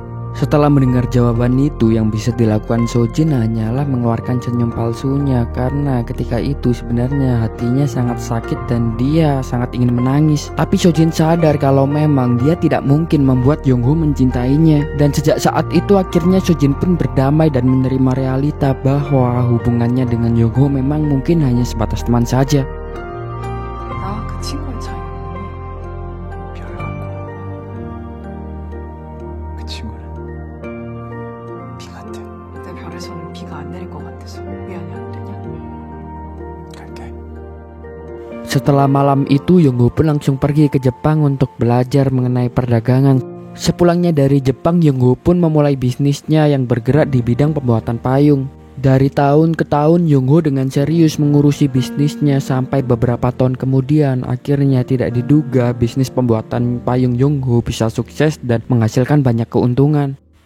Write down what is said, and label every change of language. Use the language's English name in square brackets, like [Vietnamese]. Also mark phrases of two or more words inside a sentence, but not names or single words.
[Indonesian] Setelah mendengar jawaban itu, yang bisa dilakukan Sojin hanyalah mengeluarkan senyum palsunya karena ketika itu sebenarnya hatinya sangat sakit dan dia sangat ingin menangis. Tapi Sojin sadar kalau memang dia tidak mungkin membuat Yongho mencintainya. Dan sejak saat itu akhirnya Sojin pun berdamai dan menerima realita bahwa hubungannya dengan Yongho memang mungkin hanya sebatas teman saja. [Korean] 나와 그 친구의 차이는 뭐니? 별 같고 그 친구는 비 같아. 내 별에서는 비가 안 내릴 것 같아서 미안해 안 되냐? 갈게. [Indonesian] Setelah malam itu Yongho pun langsung pergi ke Jepang untuk belajar mengenai perdagangan. Sepulangnya dari Jepang, Yongho pun memulai bisnisnya yang bergerak di bidang pembuatan payung. Dari tahun ke tahun Yongho dengan serius mengurusi bisnisnya sampai beberapa tahun kemudian akhirnya tidak diduga bisnis pembuatan payung Yongho bisa sukses dan menghasilkan banyak keuntungan.